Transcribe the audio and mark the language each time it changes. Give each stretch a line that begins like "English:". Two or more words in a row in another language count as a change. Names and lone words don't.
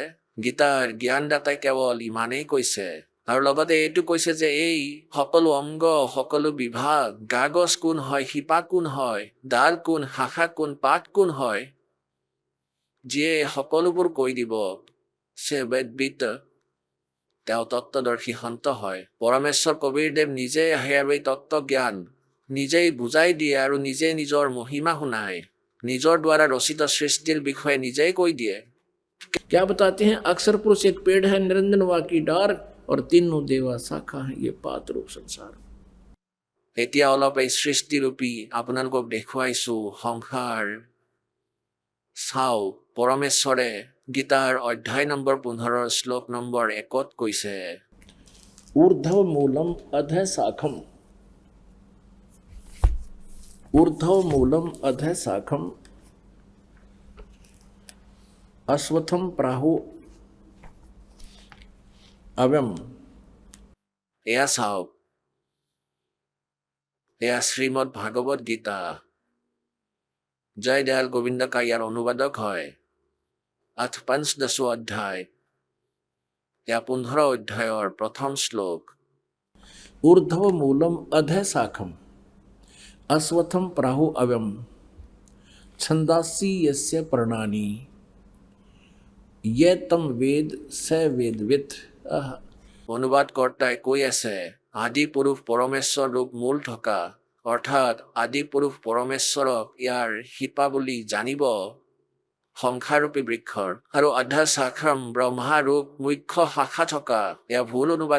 Assamese: গীতাৰ জ্ঞানদাতাই কেৱল ইমানেই কৈছে, আৰু লগতে এইটো কৈছে যে এই সকলো অংগ, সকলো বিভাগ, কাগজ কোন হয়, শিপা কোন হয়, ডাল কোন, শাখা কোন, পাত কোন হয়, যিয়ে সকলোবোৰ কৈ দিব, সে বেদবিদ, তেওঁ তত্ত্বদৰ্শী সন্ত হয়। পৰমেশ্বৰ কবীৰদেৱ নিজে আহে আৰু এই তত্ত্ব জ্ঞান নিজেই বুজাই দিয়ে আৰু নিজে নিজৰ মহিমা শুনায়, নিজৰ দ্বাৰা ৰচিত সৃষ্টিৰ বিষয়ে নিজেই কৈ দিয়ে।
Hindi: क्या बताते हैं? अक्षर पुरुष एक पेड़ है, निरंजन वा की डार, और तीनों देवा शाखा है, ये पात रूप संसार।
Assamese: এতিয়া অলপ এই সৃষ্টিৰূপী আপোনালোকক দেখুৱাইছো সংসাৰ চাও। পৰমেশ্বৰে গীতাৰ অধ্যায় নম্বৰ 15 শ্লোক নম্বৰ 1ত কৈছে,
Sanskrit: ऊर्ध्व मूलम अधः शाखम, ऊर्ध्व मूलम अधः शाखम, अश्वत्थम प्राहु अव्यम।
Assamese: এয়া চাওক, এয়া শ্ৰীমদ ভাগৱত গীতা। জয় দয়াল গোবিন্দ কা ইয়াৰ অনুবাদক হয়। 85 অধ্যায়, এয়া 15 অধ্যায়ৰ 1ম শ্লোক।
Sanskrit: ऊर्ध्व मूलम अधः शाखम, अश्वत्थम प्राहु अव्यम, छंदासी यस्य पर्णानि, ये तम वेद स वेदवित्।
Assamese: অনুবাদ কৰ্তাই কৈ আছে, আদি পুৰুষ পৰমেশ্বৰ ৰূপ মূল থকা, অৰ্থাৎ আদি পুৰুষ পৰমেশ্বৰক ইয়াৰ শিপা বুলি জানিব সংখ্যাৰূপী বৃক্ষৰ আৰু
Sanskrit: অধা শাখাম
Assamese: ব্ৰহ্মাৰূপ মুখ্য শাখা থকা এয়া ভুল অনুবাদ